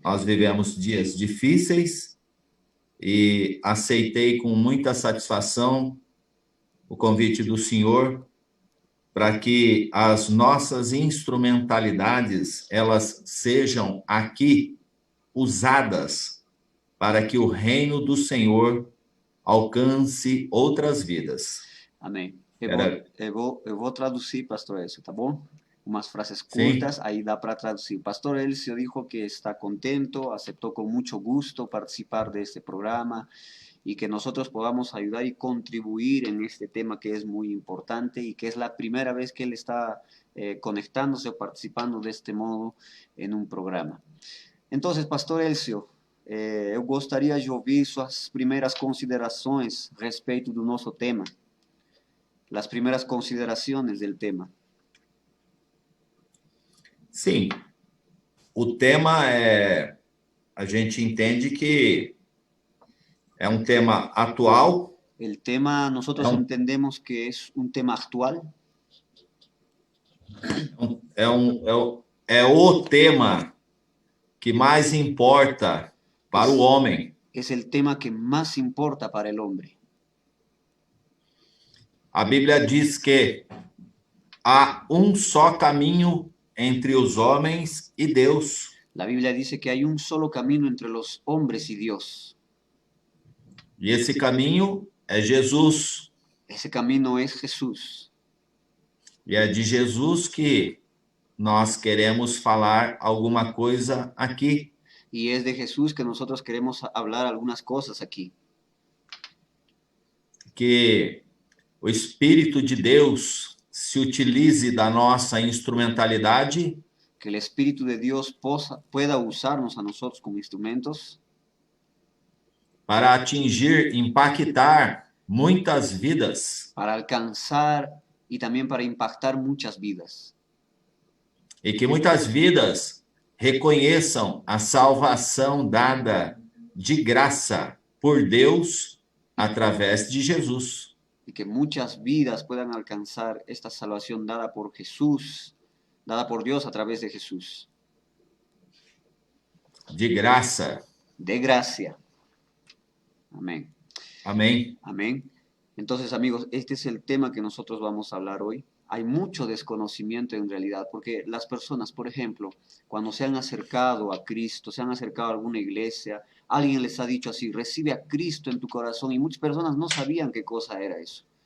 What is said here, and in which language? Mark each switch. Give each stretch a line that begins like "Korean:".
Portuguese: Nós vivemos dias difíceis e aceitei com muita satisfação o convite do Senhor para que as nossas instrumentalidades elas sejam aqui usadas para que o reino do Senhor alcance outras vidas. Amém. Eu vou traduzir, pastor Elcio, tá bom? Umas frases curtas, Sim.
Spanish: ahí da para traducir. Pastor Elcio dijo que está contento, aceptó con mucho gusto participar de este programa y que nosotros podamos ayudar y contribuir en este tema que es muy importante y que es la primera vez que él está conectándose o participando de este modo en un programa.
Portuguese: Entonces, pastor Elcio, eu gostaria de ouvir suas primeiras considerações a respeito do nosso tema.
Spanish: Las primeras consideraciones del tema.
Portuguese: Sim, o tema a gente entende que é um tema atual.
Spanish: El tema nosotros entendemos que es un tema actual.
Portuguese: É o tema que mais importa para o homem.
Spanish: Es el tema que más importa para el hombre.
Portuguese: A Bíblia diz que há um só caminho entre os homens e Deus.
Spanish: La Biblia dice que hay un solo camino entre los hombres y Dios.
Portuguese: E esse caminho é Jesus.
Spanish: Ese camino es Jesús.
Portuguese: E é de Jesus que nós queremos falar alguma coisa aqui.
Spanish: Y es de Jesús que nosotros queremos hablar algunas cosas aquí.
Portuguese: Que o Espírito de Deus se utilize da nossa instrumentalidade.
Spanish: Que el Espíritu de Dios pueda usarnos a nosotros como instrumentos.
Portuguese: Para atingir, impactar muitas vidas.
Spanish: Para alcanzar y también para impactar muchas vidas.
Portuguese: E que muitas vidas reconheçam a salvação dada de graça por Deus através de Jesus.
Spanish: Y que muchas vidas puedan alcanzar esta salvación dada por Jesús, dada por Dios a través de Jesús.
Portuguese: De graça.
Spanish: De gracia. Amén. Amén. Amén. Entonces, amigos, este es el tema que nosotros vamos a hablar hoy. Hay mucho desconocimiento en realidad, porque las personas, por ejemplo, cuando se han acercado a Cristo, se han acercado a alguna iglesia, alguien les ha dicho así, recibe a Cristo en tu corazón, y muchas personas no sabían qué cosa era eso.